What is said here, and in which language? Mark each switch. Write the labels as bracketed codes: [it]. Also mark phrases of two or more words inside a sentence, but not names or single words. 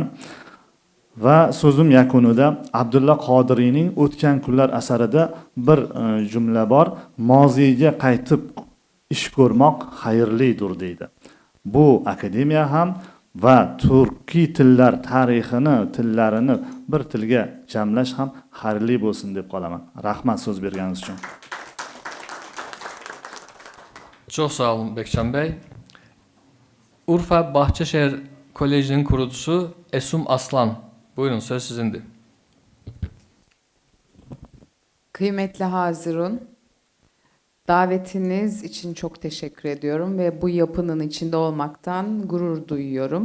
[uz] Va so'zim yakunida Abdulla Qodiriyning O'tgan kunlar asarida bir jumla bor. Moziyga qaytib ish ko'rmoq xayrlidir deydi. Bu akademiya ham va turkiy tillar tarixini, tillarini bir tilga jamlash ham xayrli bo'lsin deb qolaman. Rahmat so'z berganingiz uchun. [az] Çox sağ olun Bekcan bəy. [tr] Urfa Bahçeşehir Kolejinin kurucusu Esum Aslan. Buyurun söz sizindir. Kıymetli Hazirun, davetiniz için çok teşekkür ediyorum ve bu yapının içinde olmaktan gurur duyuyorum.